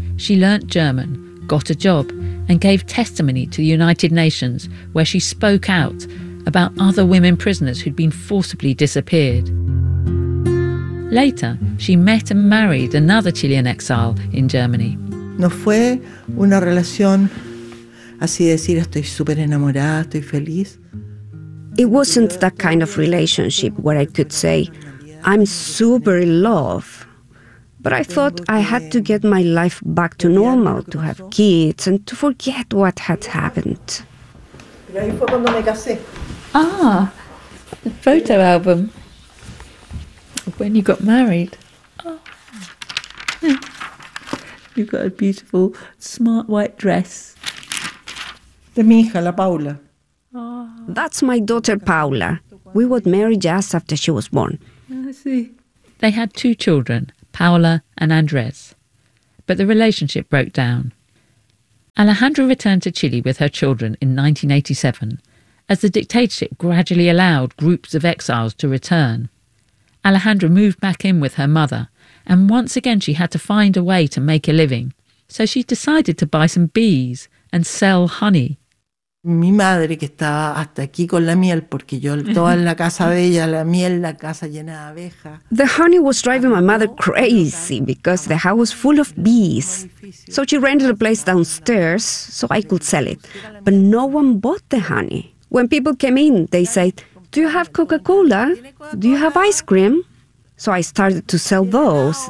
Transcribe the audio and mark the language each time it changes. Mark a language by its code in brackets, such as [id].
[en] She learnt German, got a job, and gave testimony to the United Nations, where she spoke out about other women prisoners who'd been forcibly disappeared. Later, she met and married another Chilean exile in Germany. [es] No fue una relación así decir, estoy súper enamorada, estoy feliz. [en] It wasn't that kind of relationship where I could say, I'm super in love. But I thought I had to get my life back to normal, to have kids and to forget what had happened. Ah, the photo album of when you got married. Oh. You got a beautiful, smart white dress. [es] De mi hija, la Paula. [en] That's my daughter, Paula. We got married just after she was born. I see. They had two children, Paula and Andres. But the relationship broke down. Alejandra returned to Chile with her children in 1987, as the dictatorship gradually allowed groups of exiles to return. Alejandra moved back in with her mother, and once again she had to find a way to make a living. So she decided to buy some bees and sell honey. [es] Mi madre, que estaba hasta aquí con la miel, porque yo toda la casa de ella, la miel, la casa llena de abejas. [en] The honey was driving my mother crazy because the house was full of bees. So she rented a place downstairs so I could sell it. But no one bought the honey. When people came in, they said, "Do you have Coca-Cola? Do you have ice cream?" So I started to sell those.